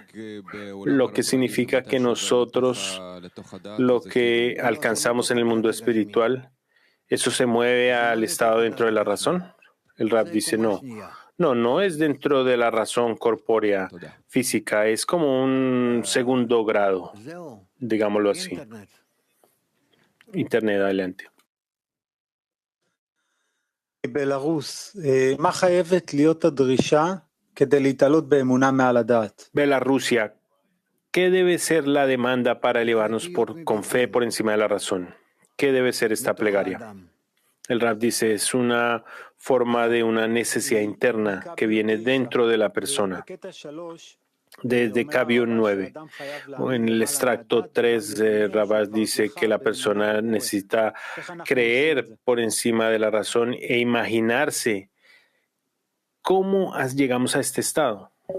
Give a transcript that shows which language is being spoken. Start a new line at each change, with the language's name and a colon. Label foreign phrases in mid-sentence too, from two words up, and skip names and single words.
Spanish: Lo que significa que nosotros, lo que alcanzamos en el mundo espiritual, ¿eso se mueve al estado dentro de la razón? El Rab dice no. No es dentro de la razón corpórea física, es como un segundo grado, digámoslo así. Internet, adelante.
Hebrew: בלרוס, מה חייבת להיות הדרישה כדי להתעלות באמונה מעל הדעת?
Spanish: Bielorrusia, ¿qué debe ser la demanda para elevarnos con fe por encima de la razón? ¿Qué debe ser esta plegaria? El Rab dice, es una forma de una necesidad interna que viene dentro de la persona. Desde Cabio 9, en el extracto 3, Rabash dice que la persona necesita creer por encima de la razón e imaginarse cómo llegamos a este estado.